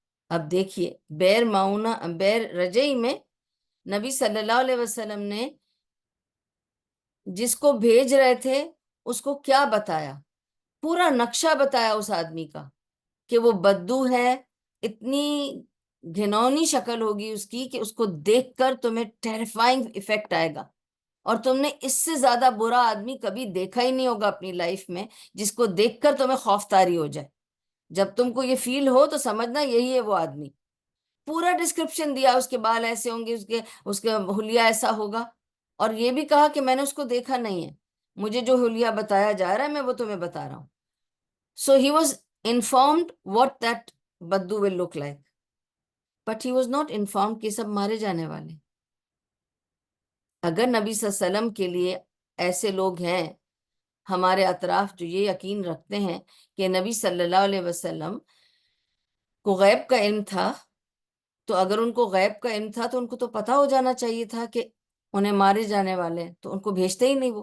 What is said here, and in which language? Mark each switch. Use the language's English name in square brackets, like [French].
[Urdu] اب دیکھیے بیر رجعی میں نبی صلی اللہ علیہ وسلم نے جس کو بھیج رہے تھے اس کو کیا بتایا؟ پورا نقشہ بتایا اس آدمی کا کہ وہ بدو ہے, اتنی گھنونی شکل ہوگی اس کی کہ اس کو دیکھ کر تمہیں [English] terrifying effect [Urdu] آئے گا, اور تم نے اس سے زیادہ برا آدمی کبھی دیکھا ہی نہیں ہوگا اپنی لائف میں جس کو دیکھ کر تمہیں خوف طاری ہو جائے. جب تم کو یہ فیل ہو تو سمجھنا یہی ہے وہ آدمی. پورا ڈسکرپشن دیا, اس کے بال ایسے ہوں گے, اس کے حلیہ ایسا ہوگا, اور یہ بھی کہا کہ میں نے اس کو دیکھا نہیں ہے, مجھے جو حلیہ بتایا جا رہا ہے میں وہ تمہیں بتا رہا ہوں. [English] So he was informed what that بدو will look like, but he was not informed [Urdu] کہ سب مارے جانے والے. اگر نبی صلی اللہ علیہ وسلم کے لیے ایسے لوگ ہیں ہمارے اطراف جو یہ یقین رکھتے ہیں کہ نبی صلی اللہ علیہ وسلم کو غیب کا علم تھا, تو اگر ان کو غیب کا علم تھا تو ان کو تو پتا ہو جانا چاہیے تھا کہ انہیں مارے جانے والے ہیں, تو ان کو بھیجتے ہی نہیں.